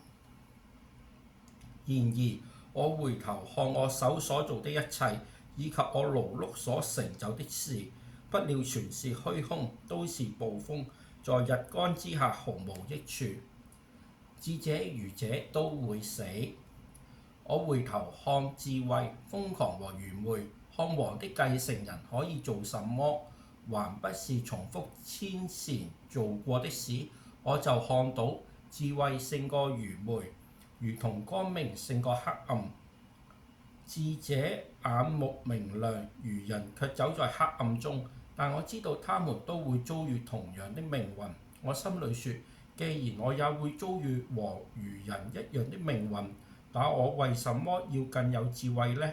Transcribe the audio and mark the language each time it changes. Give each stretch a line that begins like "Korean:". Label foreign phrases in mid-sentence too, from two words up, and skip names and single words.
Chinese: 然而我回頭看我手所做的一切，以及我勞碌所成就的事，不料全是虛空，都是捕風，在日光之下毫無益處。智者愚者都會死。我回頭看智慧、瘋狂和愚昧，看王的繼承人可以做什麼，還不是重複先前做過的事。我就看到智慧勝過愚昧，如同光明勝過黑暗。智者眼目明亮，愚人卻走在黑暗中。但我知道他們都會遭遇同樣的命運。我心裏說，既然我也會遭遇和愚人一樣的命運，那我為什麼要更有智慧呢？